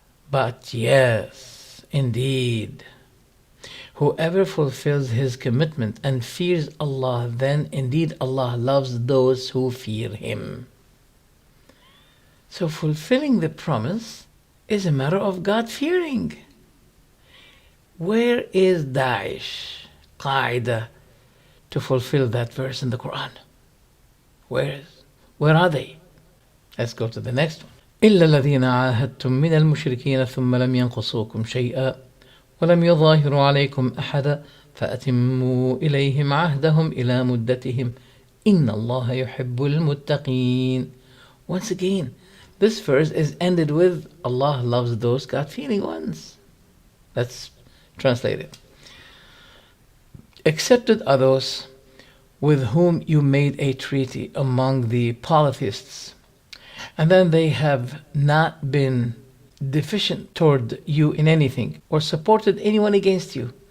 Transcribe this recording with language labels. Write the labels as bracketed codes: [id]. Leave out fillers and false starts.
[en] But yes, indeed, whoever fulfills his commitment and fears Allah, then indeed Allah loves those who fear Him. So fulfilling the promise is a matter of God-fearing. Where is Daesh, Qaeda, to fulfill that verse in the Quran? Where are they? Let's go to the next one. [ar] إلا الذين عاهدتم من المشركين ثم لم ينقصوكم شيئا ولم يظاهروا عليكم أحدا فأتموا إليهم عهدهم إلى مدتهم إن الله يحب المتقين. [en] Once again, this verse is ended with Allah loves those God-fearing ones. Let's translate it. Accepted are those with whom you made a treaty among the polytheists, and then they have not been deficient toward you in anything or supported anyone against you.